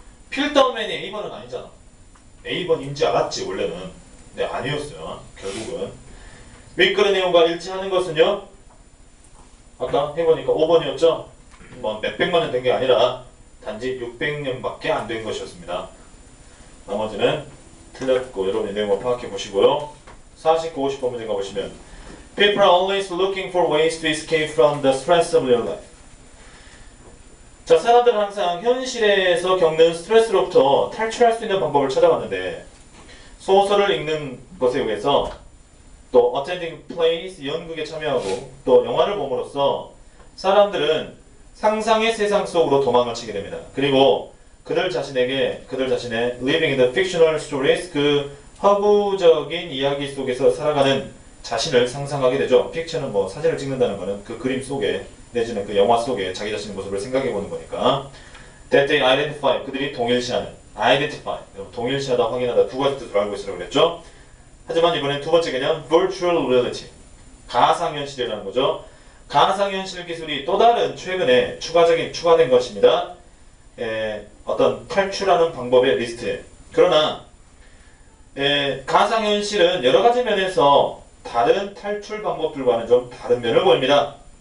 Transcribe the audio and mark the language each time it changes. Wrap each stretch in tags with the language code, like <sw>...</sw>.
<ko>필다운맨이 A번은 아니잖아. A번인지 알았지 원래는. 근데 아니었어요. 결국은. 윗글의 내용과 일치하는 것은요. 아까 해보니까 5번이었죠. 뭐 몇백만 년 된 게 아니라 단지 600년밖에 안 된 것이었습니다. 나머지는 틀렸고 여러분이 내용을 파악해 보시고요. 49, 50번 문제 가보시면</ko> <en>People are always looking for ways to escape from the stress of their life.</en> <ko>자, 사람들은 항상 현실에서 겪는 스트레스로부터 탈출할 수 있는 방법을 찾아왔는데 소설을 읽는 것에 의해서 또</ko> <en>attending plays,</en> <ko>연극에 참여하고 또 영화를 봄으로써 사람들은 상상의 세상 속으로 도망을 치게 됩니다. 그리고 그들 자신의</ko> <en>living in the fictional stories,</en> <ko>그 허구적인 이야기 속에서 살아가는 자신을 상상하게 되죠. 픽션은 뭐 사진을 찍는다는 거는 그 그림 속에 내지는 그 영화 속에 자기 자신의 모습을 생각해 보는 거니까.</ko> <en>That they identify,</en> <ko>그들이 동일시하는. identify, 동일시하다, 확인하다 두 가지 뜻으로 알고 있으라고 그랬죠. 하지만 이번엔 두 번째 개념 virtual reality, 가상현실이라는 거죠. 가상현실 기술이 또 다른 최근에 추가된 것입니다. 어떤 탈출하는 방법의 리스트에. 그러나 가상현실은 여러 가지 면에서 다른 탈출 방법들과는 좀 다른 면을 보입니다.</ko>